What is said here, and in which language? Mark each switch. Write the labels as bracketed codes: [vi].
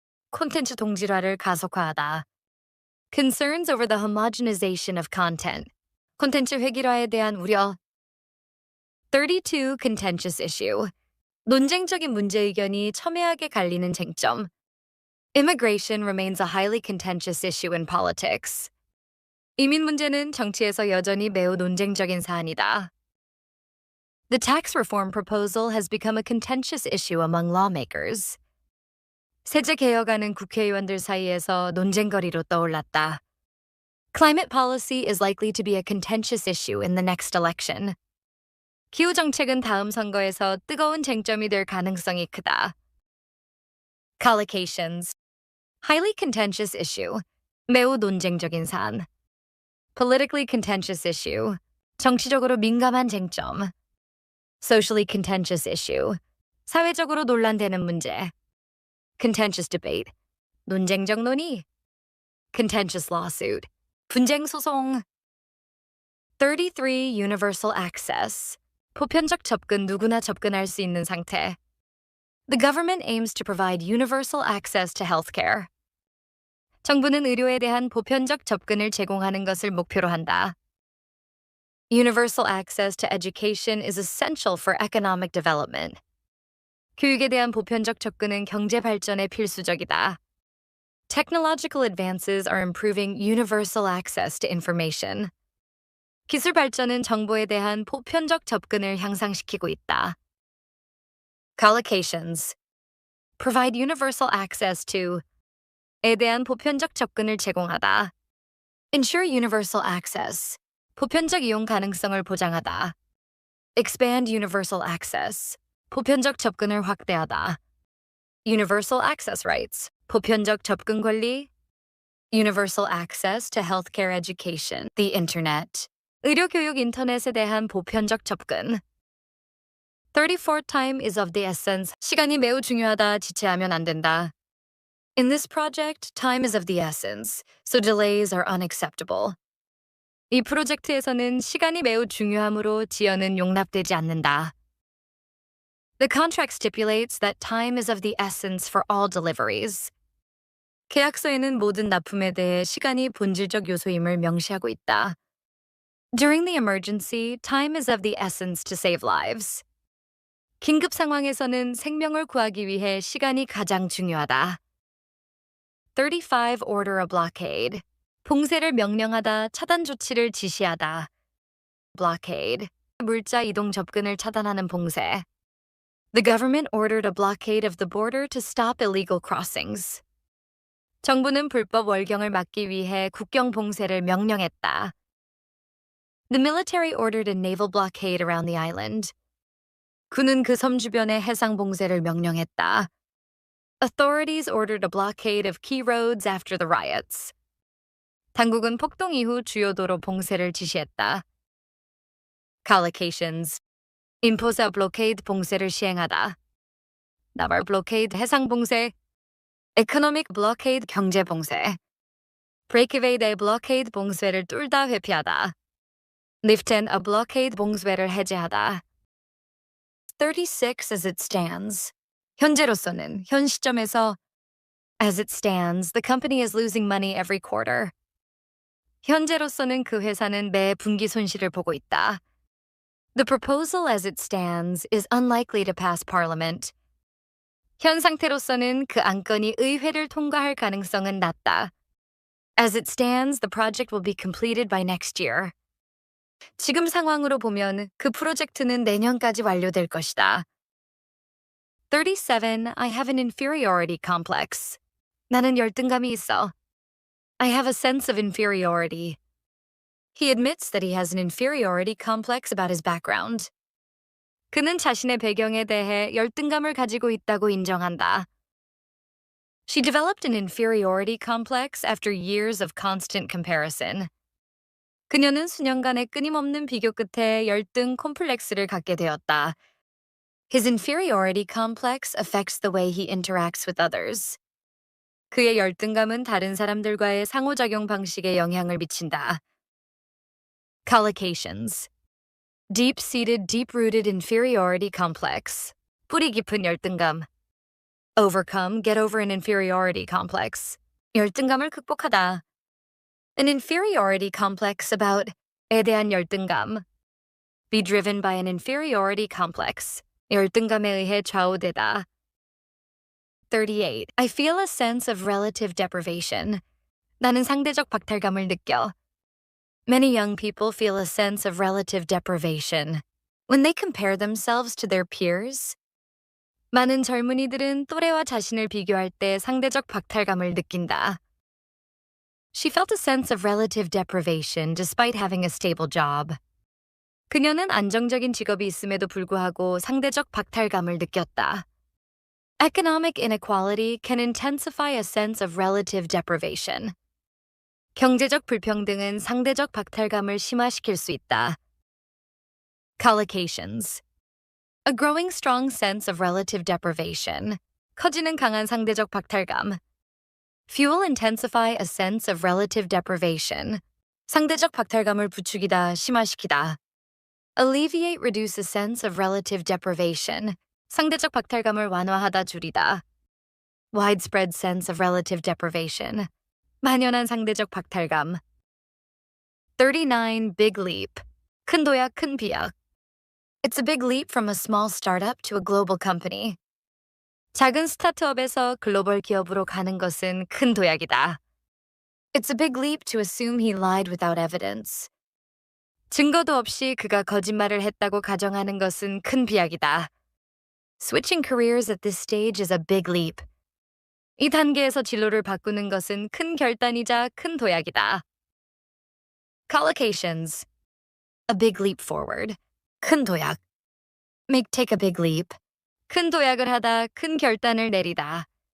[ko] 콘텐츠 동질화를 가속화하다. [en] Concerns over the homogenization of content. [ko] 콘텐츠 획일화에 대한 우려. [en] 32. Contentious issue. [ko] 논쟁적인 문제 의견이 첨예하게 갈리는 쟁점. [en] Immigration remains a highly contentious issue in politics. [ko] 이민 문제는 정치에서 여전히 매우 논쟁적인 사안이다. [en] The tax reform proposal has become a contentious issue among lawmakers. [ko] 세제 개혁안은 국회의원들 사이에서 논쟁거리로 떠올랐다. [en] Climate policy is likely to be a contentious issue in the next election. [ko] 기후 정책은 다음 선거에서 뜨거운 쟁점이 될 가능성이 크다. [en] Collocations. Highly contentious issue. [ko] 매우 논쟁적인 사안. [en] Politically contentious issue. [ko] 정치적으로 민감한 쟁점. [en] Socially contentious issue. [ko] 사회적으로 논란되는 문제. [en] Contentious debate. [ko] 논쟁적 논의. [en] Contentious lawsuit. [ko] 분쟁 소송. [en] 33. Universal access. [ko] 보편적 접근, 누구나 접근할 수 있는 상태. [en] The government aims to provide universal access to healthcare. [ko] 정부는 의료에 대한 보편적 접근을 제공하는 것을 목표로 한다. [en] Universal access to education is essential for economic development. [ko] 교육에 대한 보편적 접근은 경제 발전에 필수적이다. [en] Technological advances are improving universal access to information. [ko] 기술 발전은 정보에 대한 보편적 접근을 향상시키고 있다. [en] Collocations. Provide universal access to [ko] 에 대한 보편적 접근을 제공하다. [en] Ensure universal access. [ko] 보편적 이용 가능성을 보장하다. [en] Expand universal access. [ko] 보편적 접근을 확대하다. [en] Universal access rights. [ko] 보편적 접근 권리. [en] Universal access to healthcare education. The internet. [ko] 의료 교육 인터넷에 대한 보편적 접근. [en] 34 time is of the essence. [ko] 시간이 매우 중요하다. 지체하면 안 된다. [en] In this project, time is of the essence, so delays are unacceptable. [ko] 이 프로젝트에서는 시간이 매우 중요하므로 지연은 용납되지 않는다. [en] The contract stipulates that time is of the essence for all deliveries. [ko] 계약서에는 모든 납품에 대해 시간이 본질적 요소임을 명시하고 있다. [en] During the emergency, time is of the essence to save lives. [ko] 긴급 상황에서는 생명을 구하기 위해 시간이 가장 중요하다. [en] 35 order a blockade. [ko] 봉쇄를 명령하다, 차단 조치를 지시하다. [en] Blockade. [ko] 물자 이동 접근을 차단하는 봉쇄. [en] The government ordered a blockade of the border to stop illegal crossings. [ko] 정부는 불법 월경을 막기 위해 국경 봉쇄를 명령했다. [en] The military ordered a naval blockade around the island. [ko] 군은 그 섬 주변의 해상 봉쇄를 명령했다. [en] Authorities ordered a blockade of key roads after the riots. [ko] 당국은 폭동 이후 주요 도로 봉쇄를 지시했다. [en] Collocations. Impose a blockade [ko] 봉쇄를 시행하다. [en] Naval blockade [ko] 해상 봉쇄. [en] Economic blockade [ko] 경제 봉쇄. [en] Break evade a blockade [ko] 봉쇄를 뚫다 회피하다. [en] Lift a blockade [ko] 봉쇄를 해제하다. [en] 36 as it stands. [ko] 현재로서는 현 시점에서 [en] As it stands, the company is losing money every quarter. [ko] 현재로서는 그 회사는 매 분기 손실을 보고 있다. [en] The proposal as it stands is unlikely to pass Parliament. [ko] 현 상태로서는 그 안건이 의회를 통과할 가능성은 낮다. [en] As it stands, the project will be completed by next year. [ko] 지금 상황으로 보면 그 프로젝트는 내년까지 완료될 것이다. [en] 37. I have an inferiority complex. [ko] 나는 열등감이 있어. [en] I have a sense of inferiority. He admits that he has an inferiority complex about his background. [ko] 그는 자신의 배경에 대해 열등감을 가지고 있다고 인정한다. [en] She developed an inferiority complex after years of constant comparison. [ko] 그녀는 수년간의 끊임없는 비교 끝에 열등 콤플렉스를 갖게 되었다. [en] His inferiority complex affects the way he interacts with others. [ko] 그의 열등감은 다른 사람들과의 상호작용 방식에 영향을 미친다. [en] Collocations. Deep-seated, deep-rooted inferiority complex. [ko] 뿌리 깊은 열등감. [en] Overcome, get over an inferiority complex. [ko] 열등감을 극복하다. [en] An inferiority complex about [ko] 에 대한 열등감. [en] Be driven by an inferiority complex. [ko] 열등감에 의해 좌우되다. [en] 38. I feel a sense of relative deprivation. [ko] 나는 상대적 박탈감을 느껴. [en] Many young people feel a sense of relative deprivation when they compare themselves to their peers. [ko] 많은 젊은이들은 또래와 자신을 비교할 때 상대적 박탈감을 느낀다. [en] She felt a sense of relative deprivation despite having a stable job. [ko] 그녀는 안정적인 직업이 있음에도 불구하고 상대적 박탈감을 느꼈다. [en] Economic inequality can intensify a sense of relative deprivation. [ko] 경제적 불평등은 상대적 박탈감을 심화시킬 수 있다. [en] Collocations. A growing strong sense of relative deprivation. [ko] 커지는 강한 상대적 박탈감. [en] Fuel intensify a sense of relative deprivation. [ko] 상대적 박탈감을 부추기다, 심화시키다. [en] Alleviate, reduce a sense of relative deprivation. [ko] 상대적 박탈감을 완화하다, 줄이다. [en] Widespread sense of relative deprivation. [ko] 만연한 상대적 박탈감. [en] 39. Big leap. [ko] 큰 도약, 큰 비약. [en] It's a big leap from a small startup to a global company. [ko] 작은 스타트업에서 글로벌 기업으로 가는 것은 큰 도약이다. [en] It's a big leap to assume he lied without evidence. [ko] 증거도 없이 그가 거짓말을 했다고 가정하는 것은 큰 비약이다. [en] Switching careers at this stage is a big leap. [ko] 이 단계에서 진로를 바꾸는 것은 큰 결단이자 큰 도약이다. [en] Collocations. A big leap forward. [ko] 큰 도약. [en] Take a big leap. [ko] 큰 도약을 하다 큰 결단을 내리다.